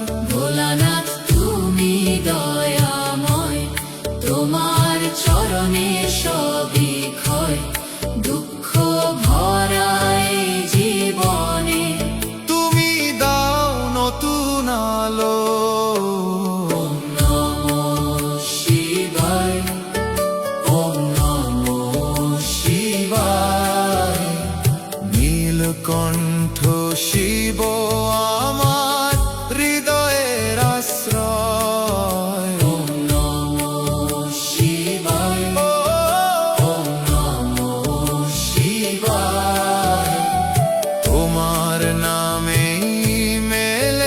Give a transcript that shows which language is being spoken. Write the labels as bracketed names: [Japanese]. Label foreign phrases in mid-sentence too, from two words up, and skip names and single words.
[Bangla] ভোলানাথ তুমি দয়াময়, তোমার চরণে সবই ক্ষয়, দুঃখ ভরা এই জীবনে তুমি দাও নতুন আলো। [Sanskrit] ওম নমঃ শিবায়, ওম নমঃ শিবায়। [Bangla] নীলকণ্ঠ শিব আমার হৃদয়ের আশ্রয়। [Sanskrit] ওম নমঃ শিবায়, ওম নমঃ শিবায়। [Bangla] তোমার নামেই মেলে